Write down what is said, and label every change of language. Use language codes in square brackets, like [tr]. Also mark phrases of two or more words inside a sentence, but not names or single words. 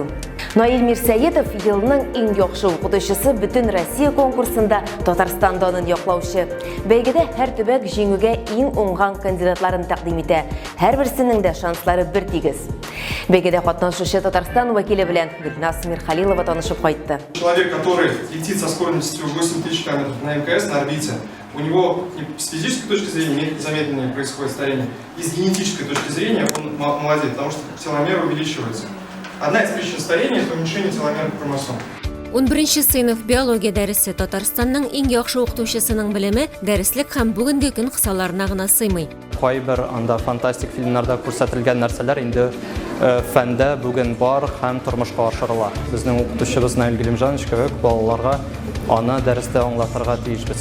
[tt] Наил Мирсәетов елның иң яхшы укытучысы бөтен Россия конкурсында Татарстан данын яклаучы. Бәйгедә һәр төбәк җиңүгә иң уңган кандидатларын тәкъдим итә. Һәрберсенең дә шанслары бер тигез. Бәйгедә катнашучы Татарстан вәкиле белән Гөлнас Мирхалилова танышып кайтты. [ru] Человек, который летит со скоростью 8000 км на МКС, на орбите, у него с физической точки зрения замедленнее происходит старение, и с генетической точки зрения он молодеет, потому что теломер увеличивается. Одна из причин старения – это уменьшение теломерных хромосом. [tt] 11 сыйныф биология дәресе Татарстанның иң яхшы укытучысының белеме дәреслек һәм бүгенге көн кысаларына гына сыймый. Кайбер анда фантастик фильмнарда күрсәтелгән нәрсәләр инде фәндә бүген бар һәм тормышка ашырыла. Безнең укытучыбыз Наил Галимҗанович кебек балаларга аны дәрестә аңлатырга тиешбез.